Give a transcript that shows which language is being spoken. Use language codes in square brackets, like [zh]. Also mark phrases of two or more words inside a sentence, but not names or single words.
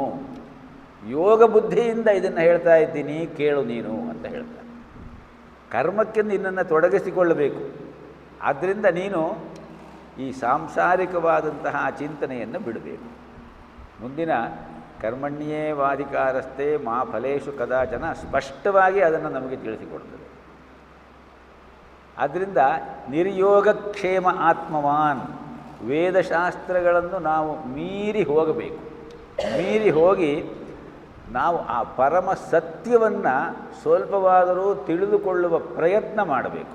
[kn] ಯೋಗ ಬುದ್ಧಿಯಿಂದ ಇದನ್ನು ಹೇಳ್ತಾ ಇದ್ದೀನಿ, ಕೇಳು ನೀನು ಅಂತ ಹೇಳ್ತಾನೆ. ಕರ್ಮಕ್ಕೆ ನಿನ್ನನ್ನು ತೊಡಗಿಸಿಕೊಳ್ಳಬೇಕು. ಆದ್ದರಿಂದ ನೀನು ಈ ಸಾಂಸಾರಿಕವಾದಂತಹ ಚಿಂತನೆಯನ್ನು ಬಿಡಬೇಕು. ಮುಂದಿನ [sa] ಕರ್ಮಣ್ಯೇವಾಧಿಕಾರಸ್ಥೆ ಮಾ ಫಲೇಶು ಕದಾಚನ [kn] ಸ್ಪಷ್ಟವಾಗಿ ಅದನ್ನು ನಮಗೆ ತಿಳಿಸಿಕೊಡ್ತದೆ. ಆದ್ದರಿಂದ [sa] ನಿರ್ಯೋಗಕ್ಷೇಮ ಆತ್ಮವಾನ್, [kn] ವೇದಶಾಸ್ತ್ರಗಳನ್ನು ನಾವು ಮೀರಿ ಹೋಗಬೇಕು. ಮೀರಿ ಹೋಗಿ ನಾವು ಆ ಪರಮ ಸತ್ಯವನ್ನು ಸ್ವಲ್ಪವಾದರೂ ತಿಳಿದುಕೊಳ್ಳುವ ಪ್ರಯತ್ನ ಮಾಡಬೇಕು.